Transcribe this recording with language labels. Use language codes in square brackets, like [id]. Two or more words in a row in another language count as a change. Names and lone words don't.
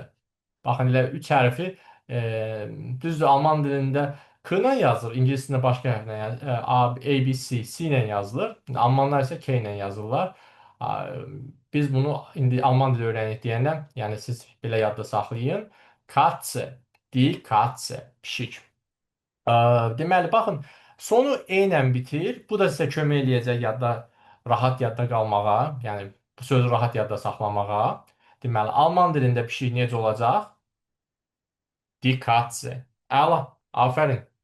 [az] Baxın elə 3 hərfi düzdür alman dilində K ilə yazılır, ingiliscəsində başqa hərflə yazılır. A, B, C ilə yazılır. Almanlar isə K ilə yazırlar. Biz bunu indi alman dili öyrənirik deyəndə, yəni siz belə yadda saxlayın. [de] Katze, die Katze, [az] pişik. Deməli, baxın, sonu E ilə bitir. Bu da sizə kömək eləyəcək yadda, rahat yadda qalmağa, yəni bu sözü rahat yadda saxlamağa. Deməli, alman dilində pişik necə olacaq? [de] Die Katze. [az] Əla, afərin.